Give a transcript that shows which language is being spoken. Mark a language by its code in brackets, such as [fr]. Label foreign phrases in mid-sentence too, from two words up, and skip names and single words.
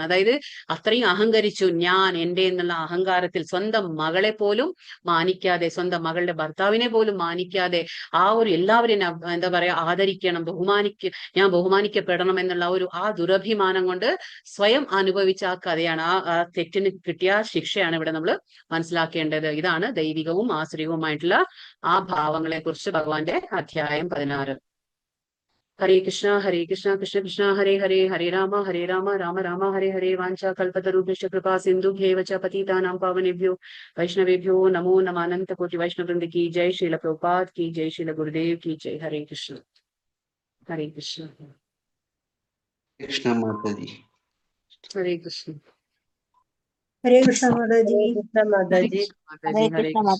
[ml] അതായത് അത്രയും അഹങ്കരിച്ചു, ഞാൻ എന്റെ എന്നുള്ള അഹങ്കാരത്തിൽ സ്വന്തം മകളെ പോലും മാനിക്കാതെ, സ്വന്തം മകളുടെ ഭർത്താവിനെ പോലും മാനിക്കാതെ, ആ ഒരു എല്ലാവരും എന്താ പറയാ ആദരിക്കണം, ഞാൻ ബഹുമാനിക്കപ്പെടണം എന്നുള്ള ആ ദുരഭിമാനം കൊണ്ട് സ്വയം അനുഭവിച്ച ആ കഥയാണ്, ആ തെറ്റിന് കിട്ടിയ ശിക്ഷയാണ് ഇവിടെ നമ്മൾ മനസ്സിലാക്കേണ്ടത്. ഇതാണ് ദൈവികവും ആശ്രയവുമായിട്ടുള്ള ആ ഭാവങ്ങളെ കുറിച്ച് ഭഗവാന്റെ അധ്യായം 16. [sa] ഹരേ കൃഷ്ണ കൃഷ്ണ കൃഷ്ണ ഹരേ ഹരേ, ഹരേ രാമ രാമ രാമ ഹരേ ഹരേ. വാഞ്ചാ കൽപതരുഭ്യശ്ച കൃപാ സിന്ധുഭ്യേവ ച പതിതാനാം പാവനേഭ്യോ വൈഷ്ണവേഭ്യോ നമോ നമഃ. [hi] അനंत कोटि वैष्णव वृंद की जय, श्रील प्रभुपाद की जय, श्रील गुरुदेव की जय. हरे कृष्ण. [ml] കൃഷ്ണ മാതാജി. ഹരേ കൃഷ്ണ. ഹരേ കൃഷ്ണ മാതാജി. ഹരേ കൃഷ്ണ മാതാജി. ഹരേ കൃഷ്ണ മാതാജി. ഹരേ കൃഷ്ണ.